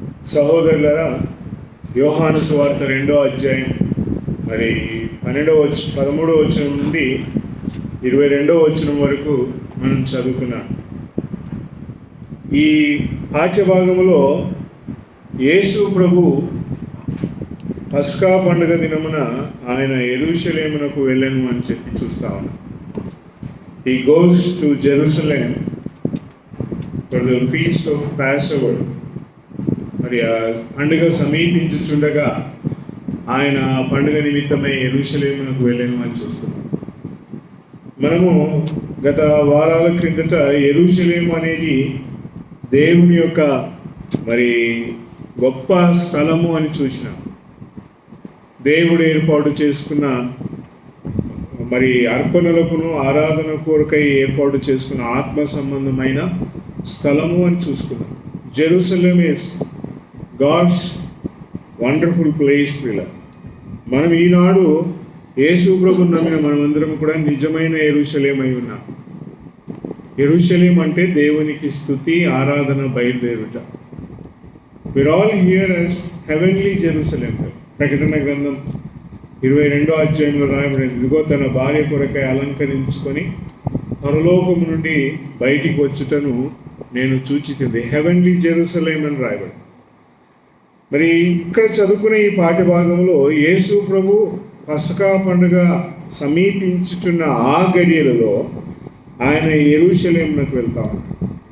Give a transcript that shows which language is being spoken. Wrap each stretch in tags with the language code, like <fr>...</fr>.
<te>సహోదరులారా, యోహాను సువార్త 2వ అధ్యాయం మరి 13వ వచనం నుండి 22వ వచనం వరకు మనం చదువుకున్నాం. ఈ పాఠ్యభాగంలో యేసు ప్రభు పస్కా పండుగ దినమున ఆయన యెరూషలేమునకు వెళ్ళను అని చెప్పి చూస్తా ఉన్నాం.</te> <en>He goes to Jerusalem for the feast of Passover.</en> <te>మరి ఆ పండుగ సమీపించుచుండగా ఆయన పండుగ నిమిత్తమై యెరూషలేమునకు వెళ్ళను అని చూస్తున్నాం. మనము గత వారాల క్రిందట యెరూషలేము అనేది దేవుని యొక్క మరి గొప్ప స్థలము అని చూసినాం. దేవుడు ఏర్పాటు చేసుకున్న మరి అర్పణలకును ఆరాధన కొరకై ఏర్పాటు చేసుకున్న ఆత్మ సంబంధమైన స్థలము అని చూసుకున్నాం.</te> <en>Jerusalem is God's wonderful place.</en> <te>మనం ఈనాడు యేసు ప్రభువును నమ్మిన మనమందరం కూడా నిజమైన యెరూషలేం అయి ఉన్నాం. యెరూషలేం అంటే దేవునికి స్తుతి ఆరాధన బయలుదేరుట.</te> <en>we're all here as heavenly Jerusalem.</en> <te>ప్రకటన గ్రంథం 22వ అధ్యాయంలో రాయబడింది, ఇదిగో తన భార్య కొరకై అలంకరించుకొని పరలోకము నుండి బయటికి వచ్చుటను నేను చూచితింది. హెవెన్లీ జెరూసలేం అని రాయబడింది. మరి ఇక్కడ చదువుకునే ఈ పాఠ్యభాగంలో యేసు ప్రభు పస్కా పండుగ సమీపించుచున్న ఆ గడియలలో ఆయన యెరూషలేమునకు వెళ్తా ఉన్నాడు.</te>